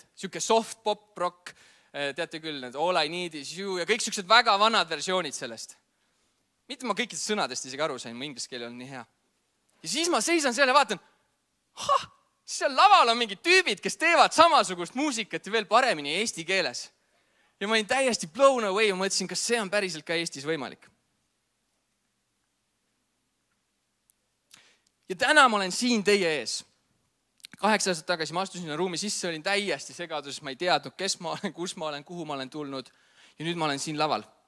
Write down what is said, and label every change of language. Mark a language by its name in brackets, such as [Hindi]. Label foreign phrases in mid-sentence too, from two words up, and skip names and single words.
[Estonian] Siuke soft pop rock. Teate küll, need All I Need Is You ja kõik siuksed väga vanad versioonid sellest. Mitte ma kõikidest sõnadest isegi aru sain, mu inglise keel on nii hea. Ja siis ma seisan seal ja vaatan, seal laval on mingid tüübid, kes teevad samasugust muusikat ja veel paremini eesti keeles. Ja ma olin täiesti [English] blown away [Estonian] ja mõtlesin, kas see on päriselt ka Eestis võimalik. Ja täna ma olen siin teie ees. 8 aastat tagasi ma astusin ruumi sisse, olin täiesti segaduses, ma ei teadnud, kes ma olen, kus ma olen, kuhu ma olen tulnud ja nüüd ma olen siin laval.